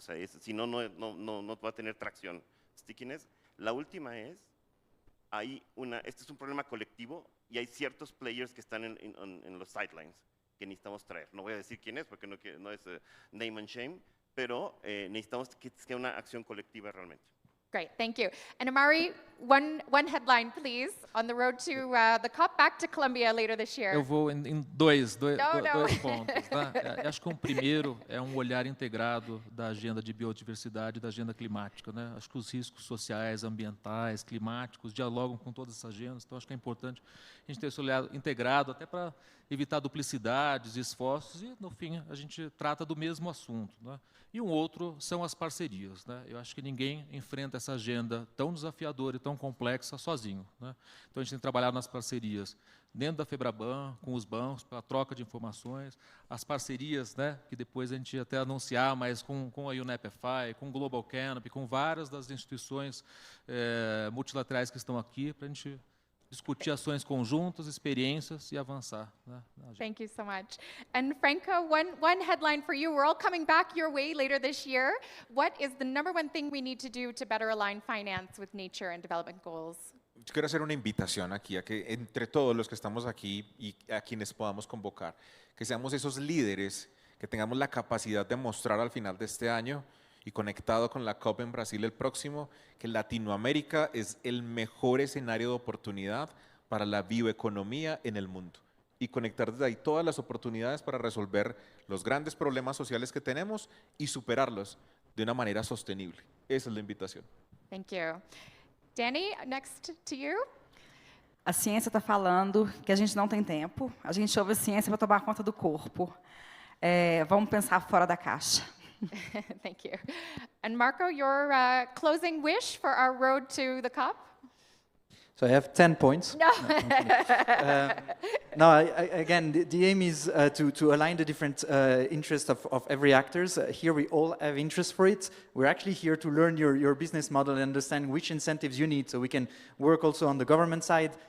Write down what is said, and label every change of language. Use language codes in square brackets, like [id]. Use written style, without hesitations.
[es] O sea, si no va a tener tracción. [en] Stickiness. [es] La última es, este es un problema colectivo y hay ciertos players que están en los sidelines que necesitamos traer. No voy a decir quién es porque no es [en] name and shame, [es] pero necesitamos que sea una acción colectiva realmente. [en] Great, thank you. And Amaury, one headline, please, on the road to the COP back to Colombia later this year. [pt] Eu vou em dois pontos. Tá? Acho que o primeiro é um olhar integrado da agenda de biodiversidade e da agenda climática, né? Acho que os riscos sociais, ambientais, climáticos dialogam com todas essas agendas, então acho que é importante a gente ter esse olhar integrado até para evitar duplicidades, esforços e, no fim, a gente trata do mesmo assunto, né? E um outro são as parcerias, né? Eu acho que ninguém enfrenta essa agenda tão desafiadora e tão complexa sozinho, né? Então, a gente tem trabalhado nas parcerias dentro da FEBRABAN, com os bancos, para a troca de informações, as parcerias, né, que depois a gente ia até anunciar, mas com a UNEP, com o Global Canopy, com várias das instituições multilaterais que estão aqui, para a gente discutir ações conjuntas, experiências e avançar, né? [en] Thank you so much. And Franco, one headline for you. We're all coming back your way later this year. What is the number one thing we need to do to better align finance with nature and development goals? [es] yo quiero hacer una invitación aquí a que entre todos los que estamos aquí y a quienes podamos convocar, que seamos esos líderes, que tengamos la capacidad de mostrar al final de este año y conectado con la COP en Brasil el próximo, que Latinoamérica es el mejor escenario de oportunidad para la bioeconomía en el mundo y conectar desde ahí todas las oportunidades para resolver los grandes problemas sociales que tenemos y superarlos de una manera sostenible. Esa es la invitación. [en] Thank you. Danny, next to you. [pt] A ciência está falando que a gente não tem tempo, a gente ouve a ciência para tomar conta do corpo. Vamos pensar fora da caixa. [en] Thank you. And Marco, your closing wish for our road to the COP? So I have 10 points. No. Again, the aim is to align the different interests of every actors. Here we all have interest for it. We're actually here to learn your business model and understand which incentives you need, so we can work also on the government side.